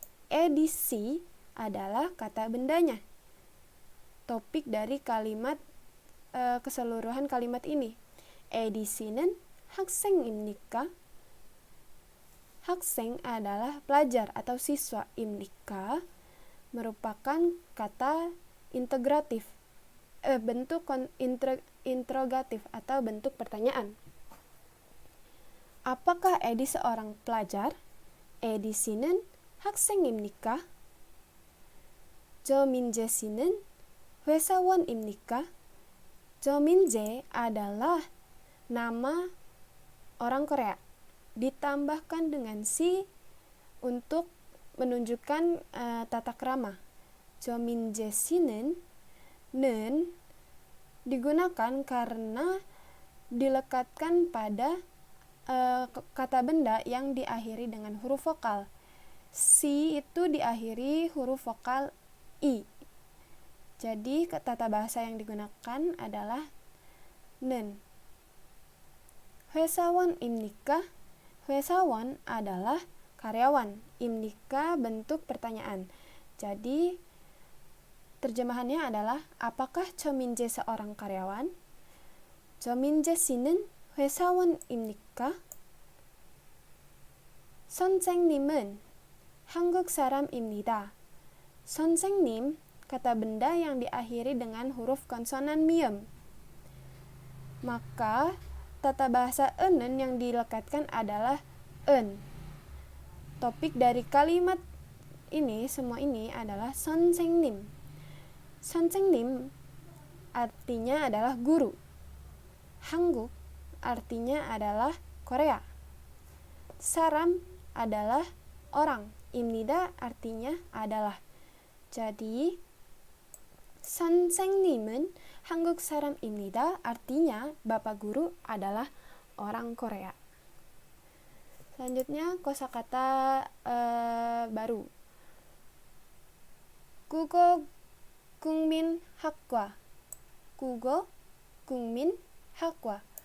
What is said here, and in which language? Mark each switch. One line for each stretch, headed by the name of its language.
Indonesian: Edisi adalah kata bendanya. Topik dari kalimat keseluruhan kalimat ini.
Korean: Edisi는 학생입니까?
Indonesian: Hakseng adalah pelajar atau siswa. Imnika merupakan kata integratif, bentuk interrogatif atau bentuk pertanyaan. Apakah Edi seorang pelajar?
Korean: Edisi는 학생입니까? 저 민재 씨는 회사원입니까?
Indonesian: 저 민재 adalah nama orang Korea, ditambahkan dengan si untuk menunjukkan tata krama. 저 민재
Korean: 씨는
Indonesian: nen digunakan karena dilekatkan pada kata benda yang diakhiri dengan huruf vokal. Si itu diakhiri huruf vokal I. Jadi tata bahasa yang digunakan adalah 는.
Korean: 회사원입니까?
Indonesian: 회사원 adalah karyawan. 입니까 bentuk pertanyaan. Jadi terjemahannya adalah apakah 저민재 seorang karyawan?
Korean: 저민재 씨는 회사원입니까? 선생님은 한국 사람입니다.
Indonesian: 선생님 kata benda yang diakhiri dengan huruf konsonan miem. Maka tata bahasa enen yang dilekatkan adalah en. Topik dari kalimat ini, semua ini adalah 선생님. 선생님 artinya adalah guru. 한국 artinya adalah Korea. 사람 adalah orang. 입니다 artinya adalah.
Korean: Jadi 선생님은 한국 사람입니다.
Indonesian: Artinya Bapak Guru adalah orang Korea. Selanjutnya kosakata baru.
Korean: 국어 국민학과. 국어 국민학과.